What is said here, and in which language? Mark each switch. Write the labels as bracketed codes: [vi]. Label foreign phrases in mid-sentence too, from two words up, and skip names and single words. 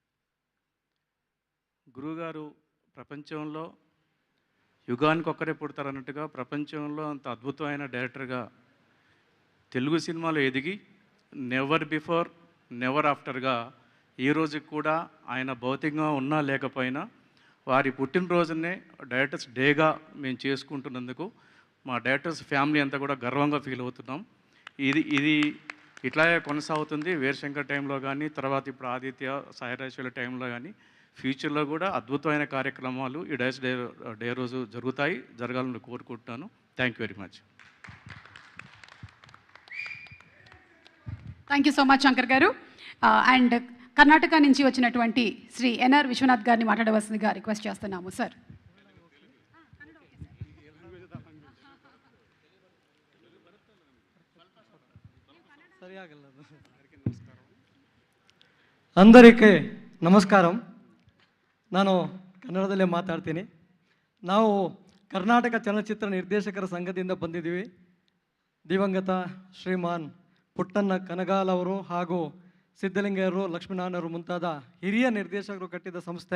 [te] గురువుగారు ప్రపంచంలో యుగానికి ఒక్కరే పుడతారన్నట్టుగా ప్రపంచంలో అంత అద్భుతమైన డైరెక్టర్గా తెలుగు సినిమాలో ఎదిగి [en] never before never after [te] ఈ రోజుకి కూడా ఆయన భౌతికంగా ఉన్నా లేకపోయినా వారి పుట్టినరోజునే డైరెక్టర్స్ డేగా మేము చేసుకుంటున్నందుకు మా [en] directors family [te] అంతా కూడా గర్వంగా ఫీల్ అవుతున్నాం. ఇది ఇట్లాగే కొనసాగుతుంది. వీరశంకర్ టైంలో కానీ, తర్వాత ఇప్పుడు ఆదిత్య, సాయిరాజేశ్వరి టైంలో కానీ, ఫ్యూచర్లో కూడా అద్భుతమైన కార్యక్రమాలు ఈ డైరెక్టర్స్ డే రోజు జరగాలని కోరుకుంటున్నాను. [en] Thank you very much. Thank you so much శంకర్ గారు. [te] అండ్ కర్ణాటక నుంచి వచ్చినటువంటి శ్రీ ఎన్ఆర్ విశ్వనాథ్ గారిని మాట్లాడవలసిందిగా రిక్వెస్ట్ చేస్తున్నాము సార్. [kn] అందರಿಕೇ ನಮಸ್ಕಾರ. ನಾನು ಕನ್ನಡದಲ್ಲೇ ಮಾತಾಡ್ತೀನಿ. ನಾವು ಕರ್ನಾಟಕ ಚಲನಚಿತ್ರ ನಿರ್ದೇಶಕರ ಸಂಘದಿಂದ ಬಂದಿದ್ದೀವಿ. ದಿವಂಗತ ಶ್ರೀಮಾನ್ ಪುಟ್ಟಣ್ಣ ಕನಗಾಲ್ ಅವರು ಹಾಗೂ ಸಿದ್ಧಲಿಂಗಯ್ಯರು, ಲಕ್ಷ್ಮೀನಾರಾಯಣರು ಮುಂತಾದ ಹಿರಿಯ ನಿರ್ದೇಶಕರು ಕಟ್ಟಿದ ಸಂಸ್ಥೆ.